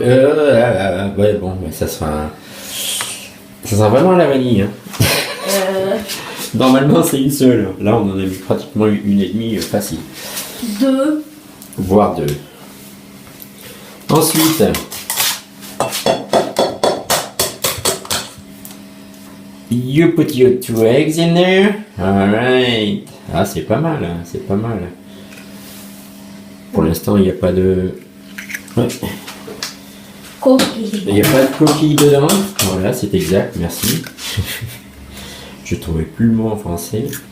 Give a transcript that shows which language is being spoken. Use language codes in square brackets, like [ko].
[fr] Ouais, bon, ça sera vraiment la vanille. Hein. Normalement, c'est une seule. Là, on en a mis pratiquement une et demie facile. 2. Voire deux. [en] Ensuite, you put your 2 eggs in there. Alright. [fr] Ah, c'est pas mal, hein, c'est pas mal. Pour l'instant, il n'y a pas de... Ouais. [en] Cookie. [fr] Il n'y a pas de coquille dedans. Voilà, c'est exact, merci. Je trouvais plus le mot en français.